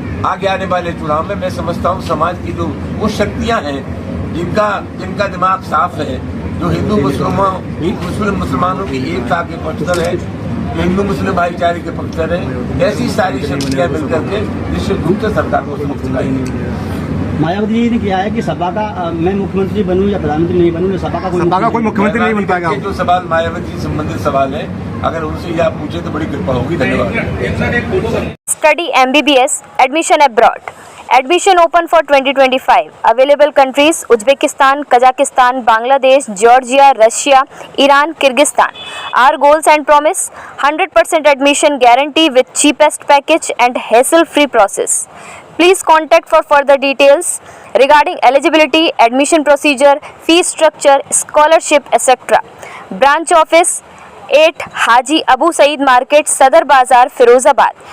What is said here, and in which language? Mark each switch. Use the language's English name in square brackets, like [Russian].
[Hindi] आगे आने वाले चुनाव में मैं समझता हूँ समाज की जो वो शक्तियां हैं जिनका दिमाग साफ है, जो हिंदू मुसलमानों की एकता के पक्षधर है, जो हिंदू मुस्लिम भाईचारे के पक्षधर है, ऐसी सारी शक्तियां मिलकर के निश्चित रूप से सरकार को समुक्त लाएंगी। मायावती जी ने किया है कि सपा का मैं मुख्यमंत्री बनूं या प्रधानमंत्री नहीं बनूं, सपा का कोई मुख्यमंत्री नहीं बन पाएगा। जो सवाल मायावती से संबंधित सवाल है, अगर उनसे ये आप पूछे तो बड़ी कृपा होगी। धन्यवाद। [English] Study MBBS, admission abroad. Admission open for 2025. Available countries: Uzbekistan, Kazakhstan, Bangladesh, Georgia, Russia, Iran, Kyrgyzstan. Our goals and promise: 100% admission guarantee with cheapest package and hassle-free process. Please contact for further details regarding eligibility, admission procedure, fee structure, scholarship, etc. Branch office: [Hindi] 8 Haji Abu Saeed market, सदर बाजार, फिरोजाबाद.